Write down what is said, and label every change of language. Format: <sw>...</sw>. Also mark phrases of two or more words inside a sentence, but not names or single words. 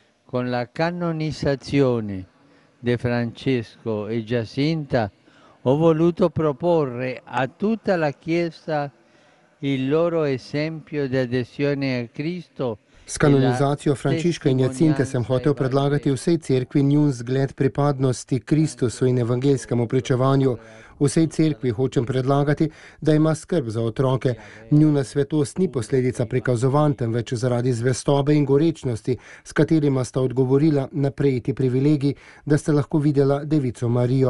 <it>con la canonizzazione di Francesco e Giacinta ho voluto proporre a tutta la Chiesa il loro esempio di adesione a Cristo.</it> <sl>S kanonizacijo Frančiška in Jacinte sem hotel predlagati vsej cerkvi njun zgled pripadnosti Kristusu in evangeljskemu pričevanju. Vsej cerkvi hočem predlagati, da ima skrb za otroke. Njuna svetost ni posledica prikazovanj, temveč zaradi zvestobe in gorečnosti, s katerima sta odgovorila na prejeti privilegij, da sta lahko videla Devico Marijo.</sl>